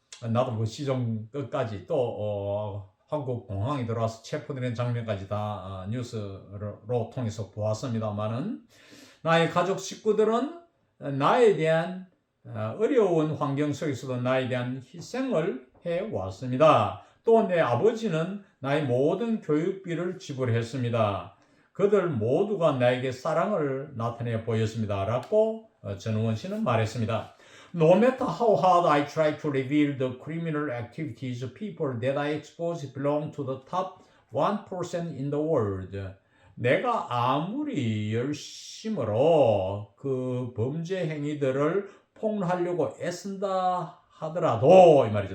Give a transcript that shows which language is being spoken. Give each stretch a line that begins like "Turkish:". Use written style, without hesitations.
Korean: 나도 그 시종 끝까지 또 한국 공항에 들어와서 체포되는 장면까지 다 뉴스로 통해서 보았습니다만은 나의 가족 식구들은 나에 대한 어려운 환경 속에서도 나에 대한 희생을 해왔습니다. 또 내 아버지는 나의 모든 교육비를 지불했습니다. 그들 모두가 나에게 사랑을 나타내 보였습니다. 라고 전우원 씨는 말했습니다.
English: No matter how hard I try to reveal the criminal activities of people that I expose belong to the top 1% in the world.
Korean: 내가 아무리 열심으로 그 범죄 행위들을 폭로하려고 애쓴다 하더라도 이 말이죠.